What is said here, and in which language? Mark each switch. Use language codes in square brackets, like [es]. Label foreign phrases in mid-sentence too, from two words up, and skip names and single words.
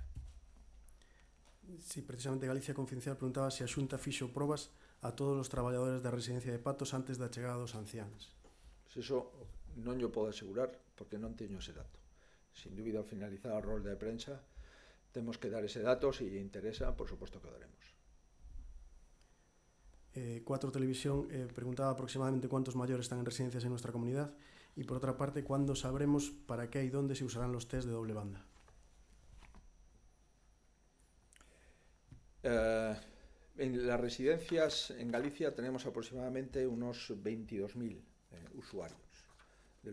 [gl] Si, precisamente Galicia Confidencial preguntaba se a Xunta fixo probas a todos os traballadores da residencia de Patos antes da chegada dos ancianos. Eso non yo podo asegurar porque non teño ese dato. Sin dúbida, ao finalizar a rolda de prensa, temos que dar ese dato, se lle interesa, por suposto que o daremos. [es] 4 Televisión preguntaba aproximadamente cuántos mayores están en residencias en nuestra comunidad y por otra parte, ¿cuándo sabremos para qué y dónde se usarán los test de doble banda? En las residencias en Galicia tenemos aproximadamente unos 22.000 usuarios, de